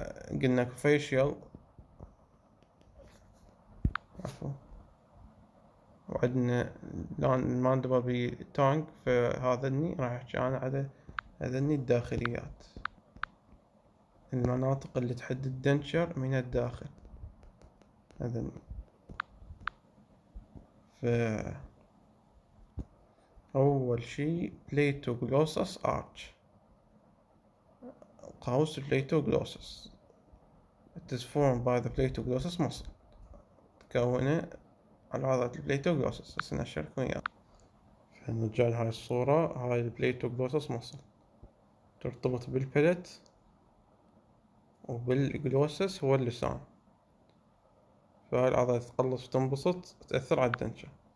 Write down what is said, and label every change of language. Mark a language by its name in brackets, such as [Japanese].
[Arabic] قلنا facial وعندنا لون الماندبل بتونج، فهذني راح احكي انا على هذني الداخليات، المناطق اللي تحد الدنشر من الداخل هذني. أول شي بليتوغلوسس آرش، قوس بليتوغلوسس. [English] It is formed by the platoglossus muscle، [Arabic] تكونه على عضلة البليتوغلوسس. هسه نشركم إياه. فنرجع لهاي الصورة، هاي البليتوغلوسس muscle ترتبط بالبلت وبالجلوسس هو اللسان، فهاي العضلة تتقلص وتنبسط تأثر على الدنشر.